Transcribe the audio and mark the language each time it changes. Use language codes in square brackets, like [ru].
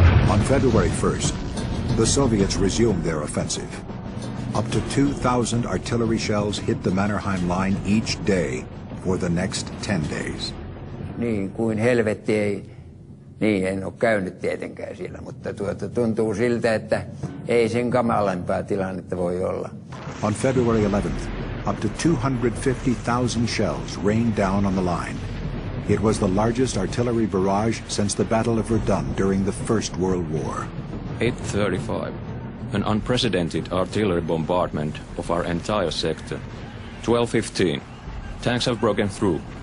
[en] On February 1st, the Soviets resumed their offensive. Up to 2,000 artillery shells hit the Mannerheim line each day for the next 10 days. [fi] Niin kuin helvetti ei, niin en ole käynyt tietenkään siellä, mutta tuntuu siltä, että ei sen kamalampaa tilannetta voi olla. [en] On February 11th, up to 250,000 shells rained down on the line. It was the largest artillery barrage since the Battle of Verdun during the First World War. 8:35. An unprecedented artillery bombardment of our entire sector. 12:15. Tanks have broken through.